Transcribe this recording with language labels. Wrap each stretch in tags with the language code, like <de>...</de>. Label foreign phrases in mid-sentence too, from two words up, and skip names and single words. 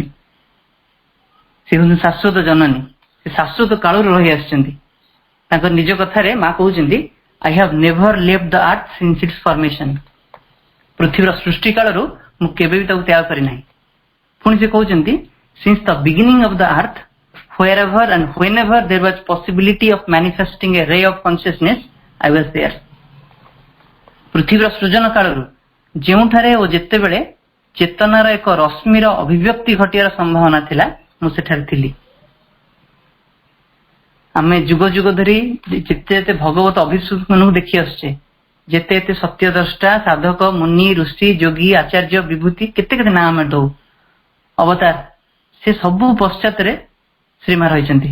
<or>ସେ ହଉଛନ୍ତି ଶାଶ୍ୱତ ଜନନୀ, ସେ ଶାଶ୍ୱତ କାଳରୁ ରହି ଆସିଛନ୍ତି। ତାଙ୍କ ନିଜ କଥାରେ ମା କହୁଛନ୍ତି,</or> <en>I have never left the earth since its formation.</en> <or>ପୃଥିବୀର ସୃଷ୍ଟି କାଳରୁ ମୁଁ କେବେ ବି ତାକୁ ତ୍ୟାଗ କରିନାହିଁ। ପୁଣି ସେ କହୁଛନ୍ତି,</or> <en>since the beginning of the earth wherever and whenever there was possibility of manifesting a ray of consciousness, I was there.</en> <or>ପୃଥିବୀର ସୃଜନ କାଳରୁ ଯେଉଁଠାରେ ଓ ଯେତେବେଳେ ଚେତନାର ଏକ ରଶ୍ମିର ଅଭିବ୍ୟକ୍ତି ଘଟିବାର ସମ୍ଭାବନା ଥିଲା, ମୁଁ ସେଠାରେ ଥିଲି। ଆମେ ଯୁଗ ଯୁଗ ଧରି ଯେତେ ଯେତେ ଭଗବତ ଅଭିଷେକ ମାନଙ୍କୁ ଦେଖି ଆସୁଛେ, ଯେତେ ଏତେ ସତ୍ୟଦ୍ରଷ୍ଟା, ସାଧକ, ମୁନି, ଋଷି, ଯୋଗୀ, ଆଚାର୍ଯ୍ୟ, ବିଭୂତି, କେତେ କେତେ ନାଁ ଆମେ ଦଉ, ଅବତାର, ସେ ସବୁ ପଶ୍ଚାତରେ ଶ୍ରୀମା ରହିଛନ୍ତି।</or>